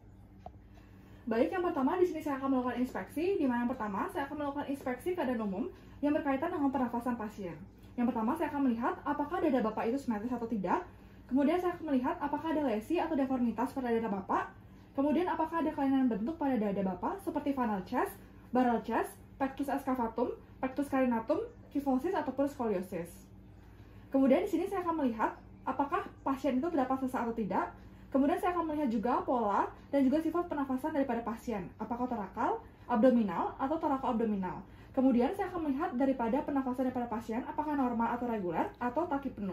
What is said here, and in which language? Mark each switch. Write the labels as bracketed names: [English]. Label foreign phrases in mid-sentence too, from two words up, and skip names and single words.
[Indonesian] Baik, yang pertama di sini saya akan melakukan inspeksi, di mana yang pertama saya akan melakukan inspeksi keadaan umum yang berkaitan dengan pernafasan pasien. Yang pertama saya akan melihat apakah dada Bapak itu simetris atau tidak. Kemudian saya akan melihat apakah ada lesi atau deformitas pada dada Bapak. Kemudian apakah ada kelainan bentuk pada dada Bapak seperti [English] funnel chest, barrel chest, [Indonesian] pectus excavatum, pectus carinatum, kyphosis ataupun skoliosis. Kemudian di sini saya akan melihat apakah pasien itu terdapat sesak atau tidak. Kemudian saya akan melihat juga pola dan juga sifat pernafasan daripada pasien, apakah torakal, abdominal, atau torako-abdominal. Kemudian saya akan melihat daripada pernafasan daripada pasien, apakah normal atau reguler, atau taki penuh.